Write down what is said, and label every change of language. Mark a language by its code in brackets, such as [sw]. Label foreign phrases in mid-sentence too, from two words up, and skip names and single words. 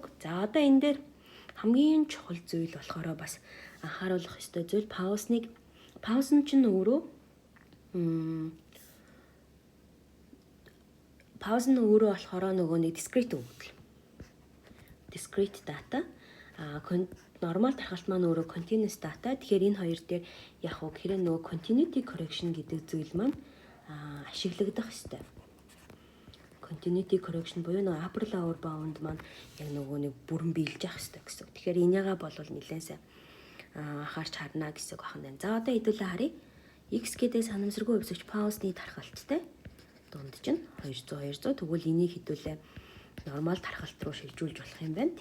[mn] За одоо энэ дээр хамгийн чухал зүйл болохоор бас анхааруулах ёстой зүйл паус нь чинь өөрөө болохоор нөгөө нэг discrete өгөгдөл. [en] Discrete data [mn] нормал тархалт маань өөрөө [en] continuous data. [mn] Тэгэхээр энэ хоёр дээр яг уу гэхээр нөгөө [en] continuity correction [mn] гэдэг зүйл маань ашиглагдах ёстой. [en] Continuity correction [mn] буюу нөгөө [en] upper lower bound [mn] маань яг нөгөө нэг бүрэн биелж явах ёстой гэсэн. Тэгэхээр энийгээ бол нэлээд сайн анхаарч харна гэсэн үг байна. За одоо хэдүүлээ харъя. X гэдэг санамсаргүй хувьсагч паусны тархалттай дундж нь 200 тэгвэл энийг хэдүүлээ нормал тархалт руу шилжүүлж болох юм байна.